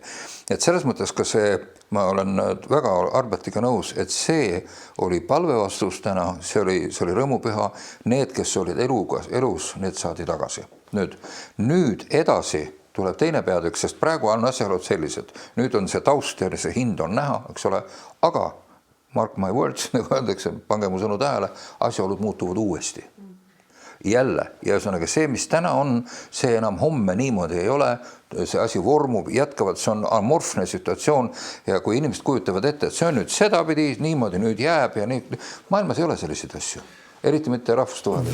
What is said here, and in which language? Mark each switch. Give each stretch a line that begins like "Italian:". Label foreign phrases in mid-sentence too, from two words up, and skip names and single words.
Estonian: Et selles mõttes ka see, ma olen väga Arbertiga nõus, et see oli palvevastus täna, see oli rõõmupüha, need, kes olid elus, need saadi tagasi. Nüüd edasi tuleb teine peatükk, sest praegu on asjaolud sellised. Nüüd on see taust ja see hind on näha, eks ole, aga
English: mark my words,
Estonian: nagu öeldakse, pange mu sõnu tähele, asjaolud muutuvad uuesti. Jälle, ja ühesõnaga see, mis täna on, see enam homme niimoodi ei ole, see asi vormub, jätkavad, see on amorfne situatsioon ja kui inimesed kujutavad ette, et see on nüüd sedapidi, niimoodi nüüd jääb ja maailmas ei ole selliseid asju, eriti mitte rahvustuvad.